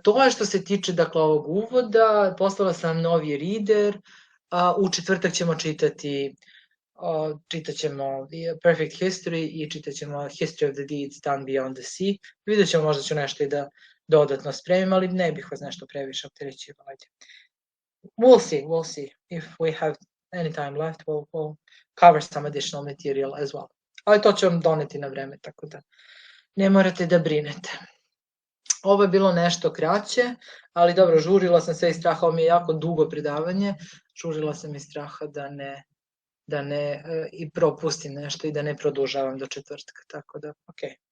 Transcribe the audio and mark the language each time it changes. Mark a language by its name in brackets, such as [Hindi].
[Bosnian] To je što se tiče dakle ovog uvoda. Poslala sam novi reader, u četvrtak ćemo čitat ćemo Perfect History i čitat ćemo History of the Deeds Done Beyond the Sea. Vidjet ćemo, možda ću nešto i da dodatno spremim, ali ne bih vas nešto previše opterećivao. [English] We'll see. If we have any time left, we'll cover some additional material as well. [Bosnian] Ali to ću vam doneti na vreme, tako da ne morate da brinete. Ovo je bilo nešto kraće, ali dobro, žurila sam se iz straha, ovo mi je jako dugo predavanje, žurila sam iz straha da ne i propustim nešto i da ne produžavam do četvrtka, tako da, ok.